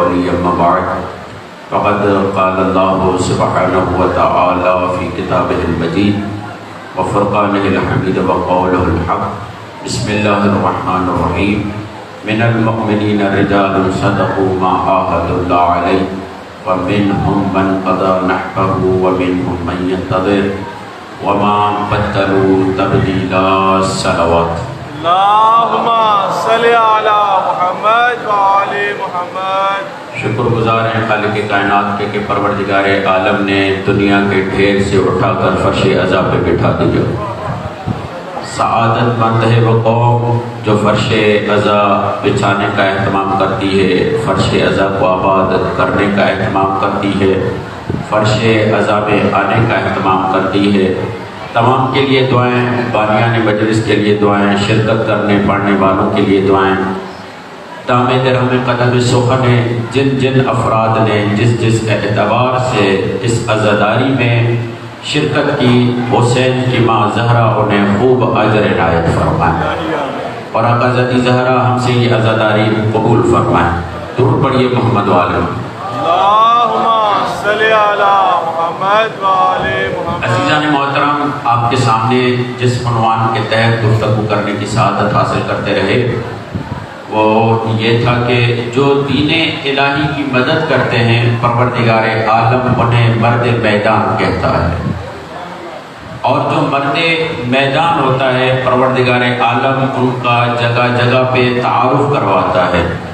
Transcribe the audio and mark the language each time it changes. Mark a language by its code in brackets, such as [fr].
[ar] أما بعد فقد قال الله سبحانه وتعالى في كتابه المجيد وفرقانه الحميد وقوله الحق بسم الله الرحمن الرحيم من المؤمنين رجال صدقوا ما عاهدوا الله عليه ومنهم من قضى نحبه ومنهم من ينتظر وما بدلوا تبديلا صلوات اللهم صل على محمد وآل محمد. [ur] شکر گزار ہیں خالق کائنات کے کہ پروردگار عالم نے دنیا کے ڈھیر سے اٹھا کر فرش عزا پہ بٹھا دیا. سعادت مند ہے وہ قوم جو فرش عزا بچھانے کا اہتمام کرتی ہے، فرش عزا کو آباد کرنے کا اہتمام کرتی ہے، فرش عزا میں آنے کا اہتمام کرتی ہے. تمام کے لیے دعائیں، بانیان مجلس کے لیے دعائیں، شرکت کرنے پڑھنے والوں کے لیے دعائیں. دام درہم قدم سخن ہے جن جن افراد نے جس جس اعتبار سے اس عزاداری میں شرکت کی، حسین کی ماں زہرا انہیں خوب اجر عنایت فرمائیں اور آقا زدی زہرا ہم سے یہ عزاداری قبول فرمائیں. درود پڑھیے محمد والے. [ar] اللهم صل على محمد وآل محمد. [ur] عزیزان محترم، آپ کے سامنے جس عنوان کے تحت گفتگو کرنے کی سعادت حاصل کرتے رہے وہ یہ تھا کہ جو دین الہی کی مدد کرتے ہیں پروردگار عالم انہیں مرد میدان کہتا ہے، اور جو مرد میدان ہوتا ہے پروردگار عالم ان کا جگہ جگہ پہ تعارف کرواتا ہے.